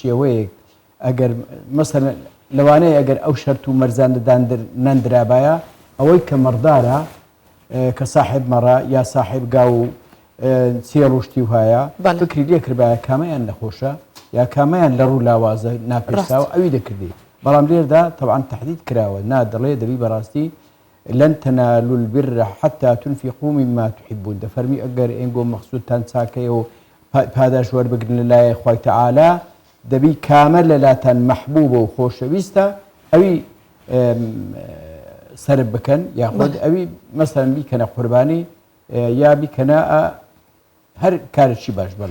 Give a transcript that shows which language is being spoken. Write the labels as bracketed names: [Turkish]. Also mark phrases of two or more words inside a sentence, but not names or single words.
[Central Kurdish] شێوەیەک ئەگەر مەسەرەن لەوانەیە ئەگەر ئەو شەرت و مەرزاندەدان نەندرابایە ئەوەی کە مەڕدارە کە ساحب مەڕە یا ساحب گا و چێ ڕوشتی وهایە فکری لێکردبایە کامەیان نەخۆشە یا کامەیان لە ڕوو لاوازە ناپێساوە ئەوی دەکردی بەڵام لێردا طبعا تهدید کراوە نا دەڵێ دەبی بەڕاستی [Arabic] لن تنالوا البر حتى تنفقوا مما تحبون [Central Kurdish] دەفەرمی ئەگەر ئێنگۆ مەخسوودتان چاکەیە و پاداش وەربگرن لە لایە خوای تەعالا دەبی کامە لەلاتان مەحبوبە و خۆشەویستە ئەوی سەرب بکەن یاخود ئەوی مەسەرەن بیکەنە قوربانی یا بیکەنە هەر کارێکی باش بڵێ